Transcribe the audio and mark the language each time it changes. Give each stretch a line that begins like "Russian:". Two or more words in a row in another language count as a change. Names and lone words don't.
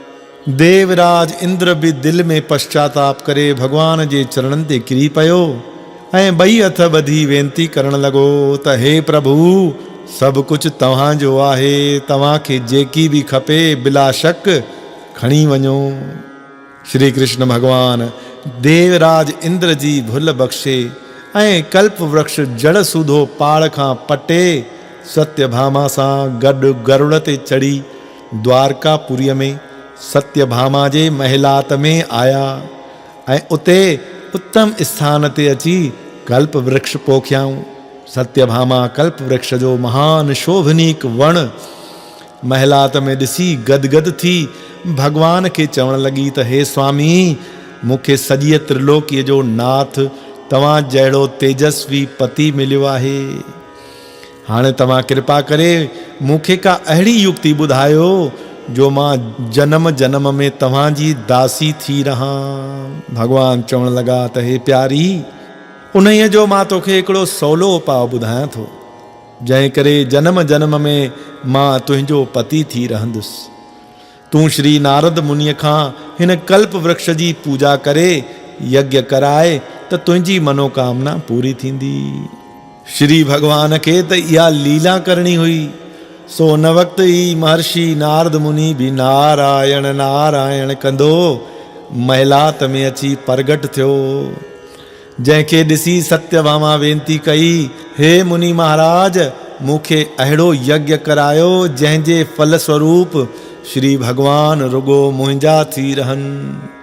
Sindhi: देवराज इंद्र बि दिलि में पश्चाताप करे भगवान जे चरणनि ते किरी पियो ऐं ॿई हथ ॿधी वेनती करण लॻो त हे प्रभु, सभु कुझु तव्हांजो आहे, तव्हांखे जेकी बि खपे बिलाशक खणी वञो। श्री कृष्ण भगवान देवराज इंद्र जी भुल बख़्शे ऐं कल्प वृक्ष जड़ सूधो पाड़ खां पटे सत्यभामा सां गॾु गरुड़ ते चढ़ी द्वारकापुरीअ में सत्यभामा जे महिलात में आया ऐं उते उत्तम स्थान ते अची कल्प वृक्ष पोखियाऊं। सत्यभामा कल्प वृक्ष जो महान शोभनीक वण महिलात में ॾिसी गदगद थी भगवान खे चवण लॻी त हे स्वामी, मूंखे सॼीअ त्रिलोकीअ जो नाथ तव्हां जहिड़ो तेजस्वी पति मिलियो आहे। हाणे तव्हां कृपा करे मूंखे का अहिड़ी युक्ति ॿुधायो जो मां जन्म जन्म में तव्हांजी दासी थी रहां। भगवान चवण लॻा त हे प्यारी, उन्हीअ जो मां तोखे हिकिड़ो सवलो उपाउ ॿुधायां थो, जंहिं करे जन्म जन्म में मां तुंहिंजो पति थी रहंदुसि। तूं श्री नारद मुनीअ खां हिन कल्प वृक्ष जी पूजा करे यज्ञ कराए त तुंहिंजी मनोकामना पूरी थींदी। श्री भगवान खे त इहा लीला करणी हुई, सो उन वक़्तु ई महर्षि नारद मुनि बि नारायण नारायण कंदो महिलात में अची प्रगट थियो। जंहिंखे ॾिसी सत्यभामा वेनती कई, हे मुनि महाराज, मूंखे अहिड़ो यज्ञ करायो जंहिंजे फलस्वरूप श्री भगवान रुगो मुंहिंजा थी रहनि।